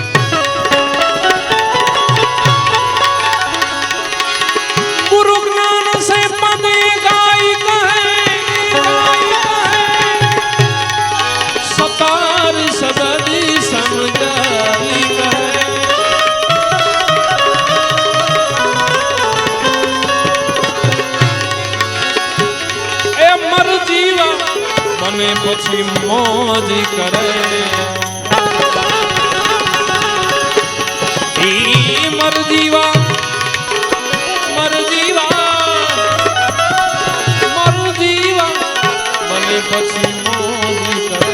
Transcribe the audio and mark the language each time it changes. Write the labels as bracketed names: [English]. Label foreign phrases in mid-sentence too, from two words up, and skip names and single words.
[Hindi] गुरु ज्ञान से पद गाई कहे, सतार सदरी समझाई कहे. [Gujarati] મને પછી મોજ કરે, મર જીવા મર જીવા મર જીવા, મને પછી મોજ કરે.